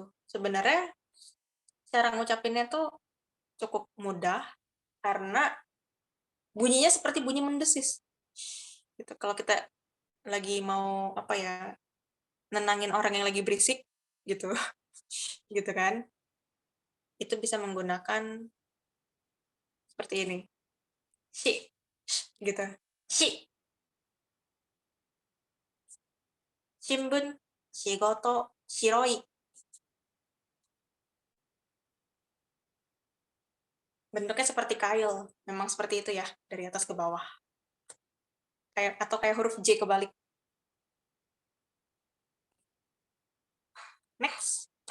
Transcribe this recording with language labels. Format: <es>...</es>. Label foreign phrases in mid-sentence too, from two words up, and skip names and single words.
<id>Sebenarnya cara ngucapinnya tuh cukup mudah karena bunyinya seperti bunyi mendesis. Gitu. Kalau kita lagi mau apa ya, nenangin orang yang lagi berisik gitu. Gitu kan. Itu bisa menggunakan seperti ini. Shi gitu. Shi.</id> <ja>新聞、仕事、白い.</ja> <id>Bentuknya seperti kail, memang seperti itu ya, dari atas ke bawah. Kayak atau kayak huruf J kebalik. Next.</id>